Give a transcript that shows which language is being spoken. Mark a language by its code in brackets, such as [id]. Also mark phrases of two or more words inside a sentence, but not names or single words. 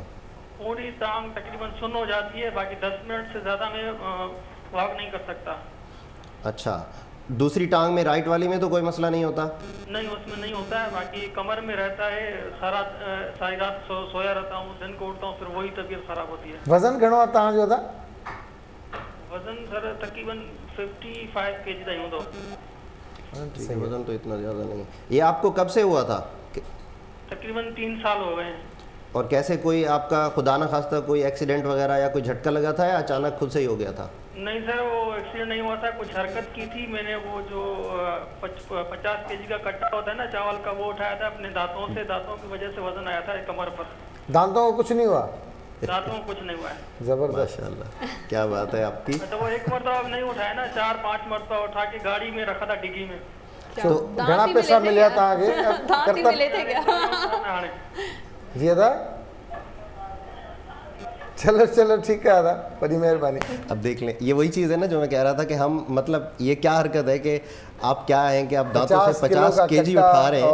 [ur] پوری ٹانگ تقریباً سن ہو جاتی ہے، باقی 10 منٹ سے زیادہ میں واک نہیں کر سکتا. اچھا، دوسری ٹانگ میں رائٹ والی میں تو کوئی مسئلہ نہیں ہوتا? نہیں، اس میں نہیں ہوتا ہے، باقی کمر میں رہتا ہے۔ ساری رات سویا رہتا ہوں، دن کو اٹھتا ہوں، پھر وہی طبیعت خراب ہوتی ہے. [sd] वज़न घणो आहे तव्हांजो था? वजन सर तकरीबन 55 kg ताईं हूंदो. [ur] ٹھیک ہے، وزن تو اتنا زیادہ نہیں ہے. یہ آپ کو کب سے ہوا تھا? تقریباً 3 سال ہو گئے ہیں. اور کیسے، کوئی آپ کا خدا نخواستہ کوئی ایکسیڈنٹ وغیرہ یا کوئی جھٹکا لگا تھا یا اچانک خود سے ہی ہو گیا تھا? نہیں سر، وہ ایکسیڈنٹ نہیں ہوا تھا، کچھ حرکت کی تھی میں نے. وہ جو 50 kg کا کٹا ہوتا ہے نا چاول کا، وہ اٹھایا تھا اپنے دانتوں سے. دانتوں کی وجہ سے وزن آیا تھا کمر پر. دانتوں کو کچھ نہیں ہوا? دانتوں میں کچھ نہیں ہوا ہے. زبردست. ماشاءاللہ، کیا بات ہے آپ کی. تو وہ ایک مرتبہ نہیں اٹھایا نا، 4-5 مرتبہ اٹھا کے گاڑی میں رکھا تھا ڈگی میں. [sd] तो घणा पैसा मिलिया तव्हांखे? [ur] دانت ہی ملے تھے کیا? [sd] हाणे जी था? [ur] چلو چلو ٹھیک ہے تھا، بڑی مہربانی. اب دیکھ لیں، یہ وہی چیز ہے نا جو میں کہہ رہا تھا کہ ہم، مطلب یہ کیا حرکت ہے کہ آپ کیا ہیں کہ آپ دانتوں سے 50 kg اٹھا رہے ہیں